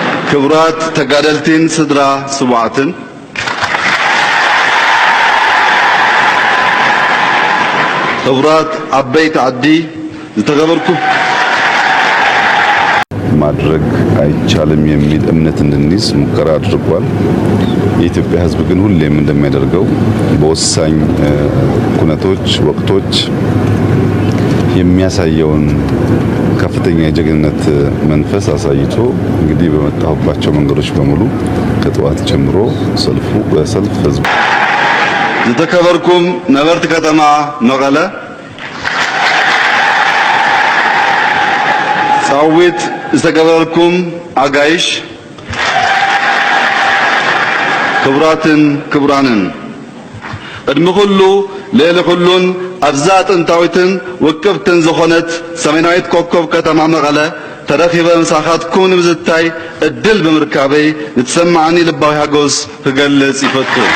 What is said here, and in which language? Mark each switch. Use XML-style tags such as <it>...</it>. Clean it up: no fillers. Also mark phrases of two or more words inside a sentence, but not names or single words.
<ti>ክቡራት ተጋደልቲን ስድራ ስዋዕትን ክቡራት አበይት ዓዲ ዝተገበርኩም</ti> <am>ማድረግ አይቻልም የሚል እምነት እንድንይዝ ሙከራ አድርጓል። የኢትዮጵያ ሕዝብ ግን ሁሌም እንደሚያደርገው በወሳኝ ኩነቶች ወቅቶች የሚያሳየውን ከፍተኛ የጀግንነት መንፈስ አሳይቶ እንግዲህ በመጣሁባቸው መንገዶች በሙሉ ከጠዋት ጀምሮ በሰልፍ ሕዝብ</am> <ti>ዝተከበርኩም ነበርቲ ከተማ መቐለ ጻዊት ዝተገበርኩም አጋይሽ ክቡራትን ክቡራንን ቅድሚ ኩሉ ልዕሊ ኩሉን ኣብዛ ጥንታዊትን ውቅብትን ዝኾነት ሰሜናዊት ኮከብ ከተማ መቐለ ተረኺበ ምሳኻትኩም ንምዝታይ እድል ብምርካበይ ዝተሰማዓኒ ልባዊ ሃጎስ ክገልጽ ይፈቱ።</ti>